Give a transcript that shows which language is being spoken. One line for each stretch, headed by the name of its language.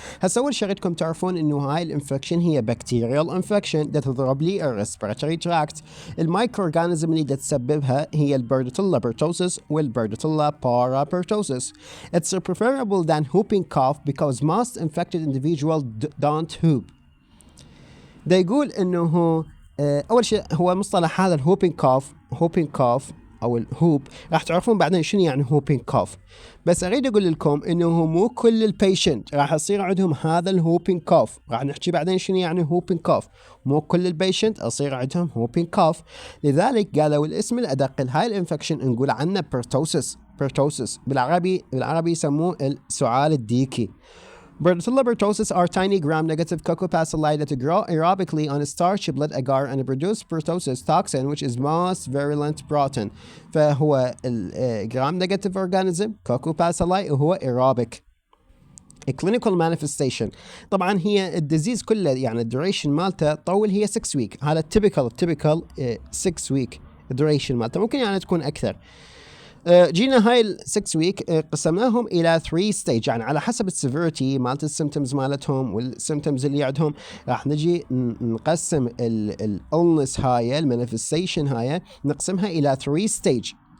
Arabic: هسا أول شيء بدكم تعرفون إنه هاي الانفكشن هي
English: bacterial infection
Arabic: ده تضرب لي
English: respiratory tract.
Arabic: المايكرو organism اللي تسببها هي Bordetella pertussis والBordetella parapertussis.
English: It's preferable than whooping cough because most infected individuals don't whoop.
Arabic: ده يقول إنه أول شيء هو مصطلح هذا الهوبينج كوف أو الهوب راح تعرفون بعدين شنو يعني هوبينج كوف. بس أريد أقول لكم إنه مو كل البيشنت راح يصير عندهم هذا الهوبينج كوف. راح نحكي بعدين شنو يعني هوبينج كوف. مو كل البيشنت يصير عندهم هوبينج كوف. لذلك قالوا الاسم الأدق لهاي الانفكشن نقول عنه pertussis. بالعربي يسموه السعال الديكي.
English: Bordetella pertussis are tiny gram-negative cocobacilli that grow aerobically on starch blood agar and produce pertussis toxin which is most virulent protein. فهو gram-negative organism cocobacilli وهو aerobic. A clinical manifestation.
Arabic: طبعا هي الديزيز كله يعني الدوريشن مالته طول هي 6 week.
English: هذا typical 6 week duration مالته.
Arabic: ممكن يعني تكون أكثر. جينا هاي ال 6 ويك قسمناهم الى 3 ستيج يعني على حسب السيفيرتي مالت السيمتومز مالتهم والسيمتومز اللي عندهم راح نجي نقسم الالنس هاي المانيفستيشن هاي نقسمها الى 3 ستيج.